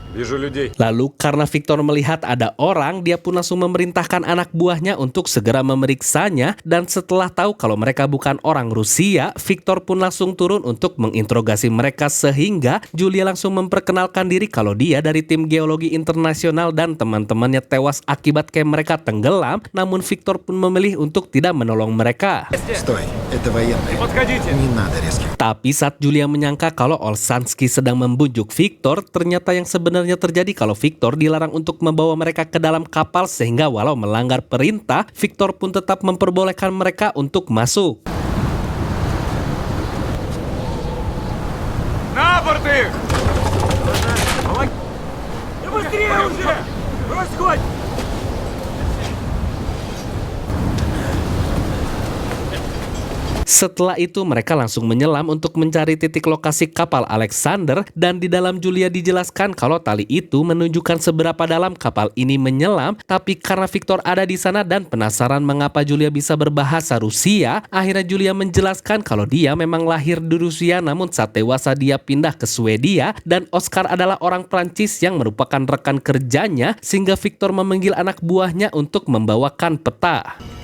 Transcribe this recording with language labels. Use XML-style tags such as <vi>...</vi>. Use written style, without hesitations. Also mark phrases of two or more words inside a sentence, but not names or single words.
<ru>вижу людей.</ru> <id>Lalu karena Victor melihat ada orang, dia pun langsung memerintahkan anak buahnya untuk segera memeriksanya, dan setelah tahu kalau mereka bukan orang Rusia, Victor pun langsung turun untuk menginterogasi mereka sehingga Julia langsung memperkenalkan diri kalau dia dari tim geologi internasional dan teman-temannya tewas akibat camp mereka tenggelam, namun Victor pun memilih untuk tidak menolong mereka.</id> <ru>Стой, это военные. Подходите. Не надо резких.</ru> <id>Tapi saat Julia menyangka kalau Olshansky sedang membujuk Victor, ternyata yang sebenarnya terjadi kalau Victor dilarang untuk membawa mereka ke dalam kapal sehingga walau melanggar perintah, Victor pun tetap memperbolehkan mereka untuk masuk.</id> <ru>На борт их! Да быстрее уже! Расходь!</ru> <id>Setelah itu mereka langsung menyelam untuk mencari titik lokasi kapal Alexander, dan di dalam Julia dijelaskan kalau tali itu menunjukkan seberapa dalam kapal ini menyelam, tapi karena Victor ada di sana dan penasaran mengapa Julia bisa berbahasa Rusia, akhirnya Julia menjelaskan kalau dia memang lahir di Rusia namun saat dewasa dia pindah ke Swedia, dan Oscar adalah orang Prancis yang merupakan rekan kerjanya sehingga Victor memanggil anak buahnya untuk membawakan peta.</id>